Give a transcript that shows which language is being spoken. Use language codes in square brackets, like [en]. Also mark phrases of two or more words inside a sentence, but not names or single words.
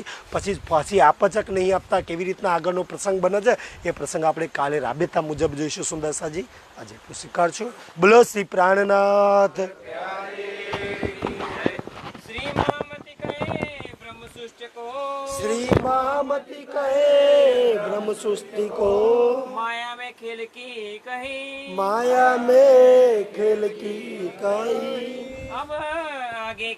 [gu] પછી ફાંસી આપે છે કે નહીં આપતા, કેવી રીતના આગળનો પ્રસંગ બને છે એ પ્રસંગ આપણે કાલે રાબેતા મુજબ જોઈશું સુંદરસાજી. આજે એટલું સ્વીકારશું. બોલો શ્રી પ્રાણનાથ. [hi] श्री महामती कहे ब्रह्मसुष्ट को, श्री महामती कहे ब्रह्म सृष्टि को, माया में खेल की कही, माया में खेल की कई. अब आगे